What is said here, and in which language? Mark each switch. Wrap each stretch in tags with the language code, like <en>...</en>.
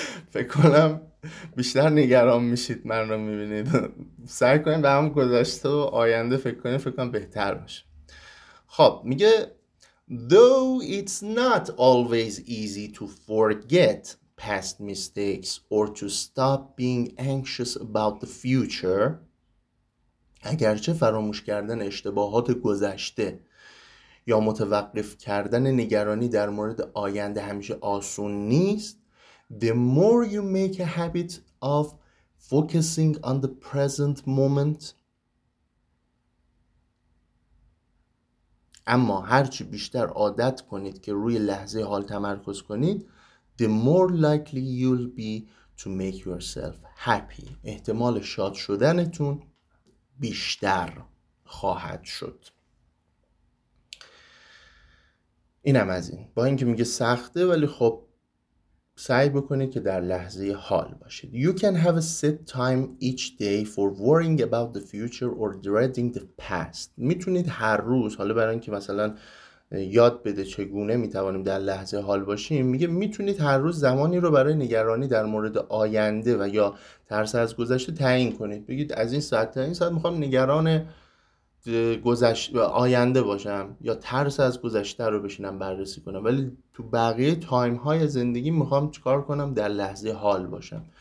<fa>فکر کنم بیشتر نگران میشید من رو میبینید. سعی کنید به هم گذشته و آینده فکر کنم بهتر باشه. خب میگه</fa> <en>though it's not always easy to forget past mistakes or to stop being anxious about the future.</en> <fa>اگرچه فراموش کردن اشتباهات گذشته یا متوقف کردن نگرانی در مورد آینده همیشه آسون نیست.</fa> <en>The more you make a habit of focusing on the present moment.</en> <fa>اما هرچی بیشتر عادت کنید که روی لحظه حال تمرکز کنید</fa> <en>the more likely you'll be to make yourself happy.</en> <fa>احتمال شاد شدنتون بیشتر خواهد شد. اینم از این. با اینکه میگه سخته ولی خب سعی بکنید که در لحظه حال باشید.</fa> <en>You can have a set time each day for worrying about the future or dreading the past.</en> <fa>میتونید هر روز، حالا برای اینکه مثلا یاد بده چگونه میتوانیم در لحظه حال باشیم، میگه میتونید هر روز زمانی رو برای نگرانی در مورد آینده و یا ترس از گذشته تعیین کنید. بگید از این ساعت تا این ساعت میخوام نگران آینده باشم یا ترس از گذشته رو بشینم بررسی کنم، ولی تو بقیه تایم های زندگی میخوام چیکار کنم؟ در لحظه حال باشم.</fa>